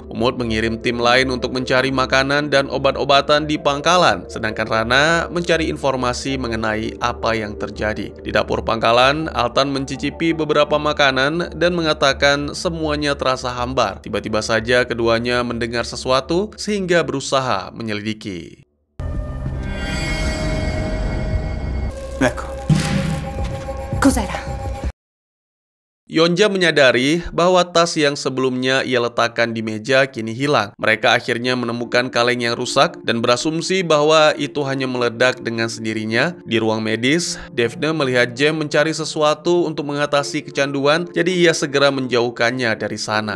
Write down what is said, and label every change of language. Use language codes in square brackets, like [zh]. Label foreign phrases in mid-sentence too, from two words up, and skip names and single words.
[id] Umut mengirim tim lain untuk mencari makanan dan obat-obatan di pangkalan, sedangkan Rana mencari informasi mengenai apa yang terjadi. Di dapur pangkalan, Altan mencicipi beberapa makanan dan mengatakan semuanya terasa hambar. Tiba-tiba saja keduanya mendengar sesuatu sehingga berusaha menyelidiki. [it] Ecco. Cos'era? [id] Yonja menyadari bahwa tas yang sebelumnya ia letakkan di meja kini hilang. Mereka akhirnya menemukan kaleng yang rusak dan berasumsi bahwa itu hanya meledak dengan sendirinya. Di ruang medis, Daphne melihat Jem mencari sesuatu untuk mengatasi kecanduan, jadi ia segera menjauhkannya dari sana.